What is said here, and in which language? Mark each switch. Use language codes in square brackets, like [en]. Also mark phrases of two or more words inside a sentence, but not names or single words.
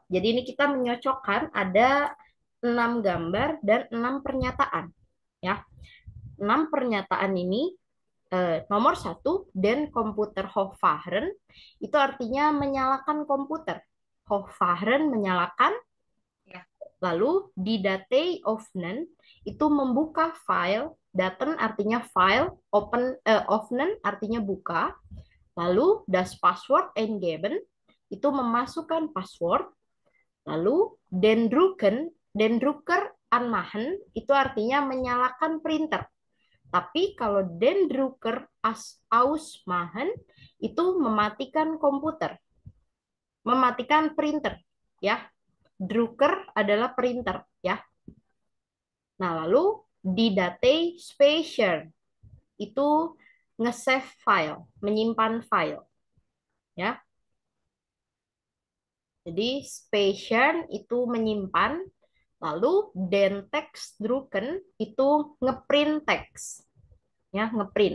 [id] Jadi ini kita menyocokkan ada 6 gambar dan 6 pernyataan. Ya, 6 pernyataan ini nomor satu, dan [de] komputer hochfahren, [id] itu artinya menyalakan komputer. Hochfahren menyalakan, Ya. lalu di [de] datei öffnen [id] itu membuka file, daten artinya file, öffnen artinya buka, lalu [de] das Passwort eingeben [id] itu memasukkan password, lalu [de] den Drucker anmachen [id] itu artinya menyalakan printer. Tapi kalau [de] den Drucker ausmachen [id] itu mematikan komputer, mematikan printer, ya. Drucker adalah printer, ya. Nah, lalu di [de] datei speichern [id] itu nge-save file, menyimpan file, ya. Jadi speichern itu menyimpan, Lalu [de] den tekstdrucken [id] itu ngeprint teks, ya, ngeprint.